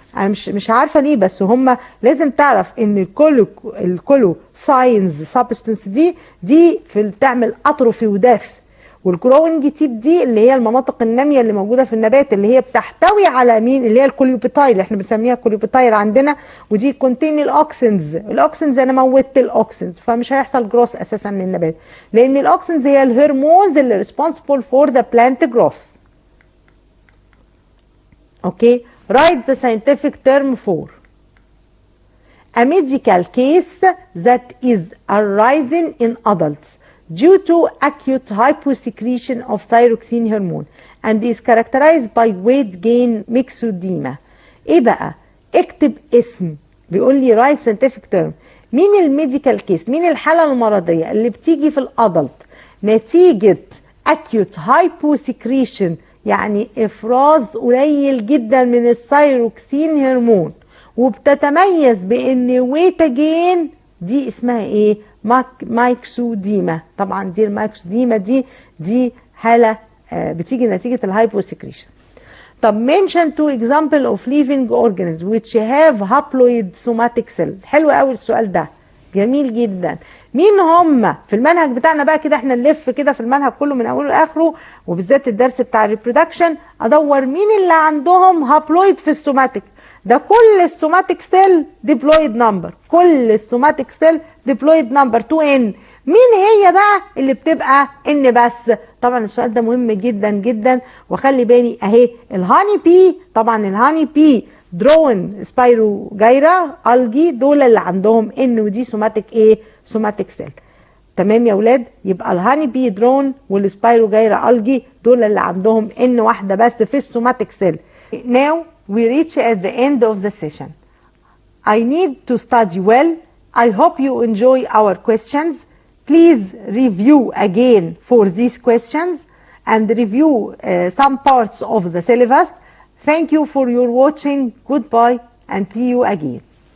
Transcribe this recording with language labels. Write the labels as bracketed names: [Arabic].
[Arabic] انا مش عارفه ليه، بس هم لازم تعرف ان الكولو ساينز سبستنس دي في بتعمل اتروفي وداث، والجروينج تيب دي اللي هي المناطق الناميه اللي موجوده في النبات اللي هي بتحتوي على مين؟ اللي هي الكوليوبيتايل، احنا بنسميها كوليوبيتايل عندنا، ودي كونتين الاوكسنز. الاوكسنز انا موتت الاوكسنز فمش هيحصل جروث اساسا للنبات، لان الاوكسنز هي الهرمونز اللي ريسبونسبل فور ذا بلانت جروث. [English] اوكي، write the scientific term for a medical case that is arising in adults due to acute hyposecretion of thyroxine hormone and is characterized by weight gain myxedema. [Arabic] ايه بقى؟ اكتب اسم. بيقول لي [English] write scientific term. [Arabic] مين الميديكال كيس؟ مين الحالة المرضية اللي بتيجي في الادلت نتيجة [English] acute hyposecretion، [Arabic] يعني افراز قليل جدا من الثايروكسين هرمون، وبتتميز بان ويت جين، دي اسمها ايه؟ مايكسوديما. طبعا دي المايكسوديما دي حاله بتيجي نتيجه الهايبوسكريشن. [English] طب mention two example of living organisms which have haploid somatic cell. [Arabic] حلو قوي السؤال ده. جميل جدا. مين هم في المنهج بتاعنا بقى كده؟ احنا نلف كده في المنهج كله من اوله لاخره، وبالذات الدرس بتاع الريبرودكشن، ادور مين اللي عندهم هابلويد في السوماتيك. ده كل السوماتيك سيل ديبلويد نمبر، كل السوماتيك سيل ديبلويد نمبر 2N. مين هي بقى اللي بتبقى ان بس؟ طبعا السؤال ده مهم جدا جدا، وخلي بالي اهي الهاني بي. طبعا الهاني بي درون سبايرو جايرا الجي دول اللي عندهم ان، ودي سوماتيك ايه؟ سوماتيك سيل. تمام يا ولاد؟ يبقى الهاني بي درون والسبايرو جايرا الجي دول اللي عندهم ان واحده بس في السوماتيك سيل. [English] Now we reach at the end of the session. I need to study well. I hope you enjoy our questions. Please review again for these questions and review some parts of the syllabus. Thank you for your watching. Goodbye and see you again.